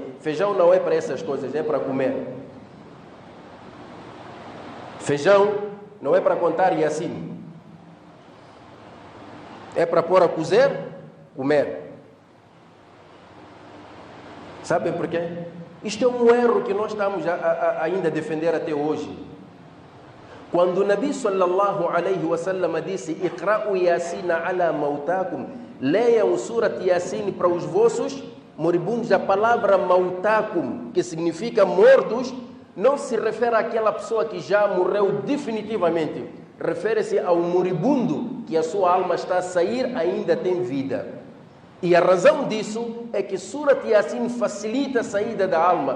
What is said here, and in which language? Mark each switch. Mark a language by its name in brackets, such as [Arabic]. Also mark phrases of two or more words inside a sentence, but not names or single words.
[Portuguese] Feijão não é para essas coisas, é para comer. Feijão não é para contar Yasin. É para pôr a cozer, comer. Sabem por quê? Isto é um erro que nós estamos ainda a defender até hoje. Quando o Nabi [Arabic] صلى الله عليه وسلم [Portuguese] disse: [Arabic] اقرؤوا يس على موتاكم, [Portuguese] leiam Surat Yasin para os vossos moribundos. A palavra mautakum, que significa mortos, não se refere àquela pessoa que já morreu definitivamente. Refere-se ao moribundo, que a sua alma está a sair, ainda tem vida. E a razão disso é que Surat Yasin facilita a saída da alma.